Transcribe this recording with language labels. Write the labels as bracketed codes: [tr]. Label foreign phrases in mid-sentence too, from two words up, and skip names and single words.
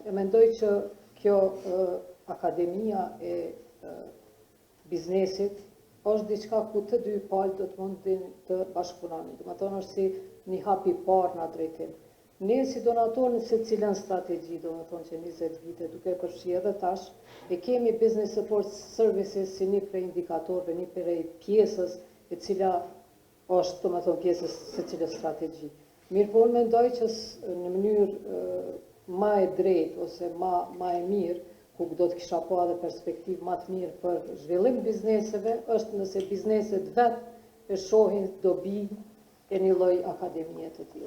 [sq] E mendoj që kjo akademia e biznesit është diçka ku të dy palë do të mundin të bashkëpunonin. Do të thonë është si një hap i parë në drejtim. Ne si donator në secilën strategji, do të thonë që 20 vite duke përfshi edhe tash, e kemi [en] business support services [sq] si një prej indikatorëve, një prej pjesës e cila është, do të thonë, pjesës secilës strategji. Mirë po unë mendoj që në mënyrë ma e drejtë ose ma e mirë, ku do të kisha pa edhe perspektivë ma të mirë për zhvillim bizneseve, është nëse bizneset vetë e shohin dobi e një lloj akademie të tillë.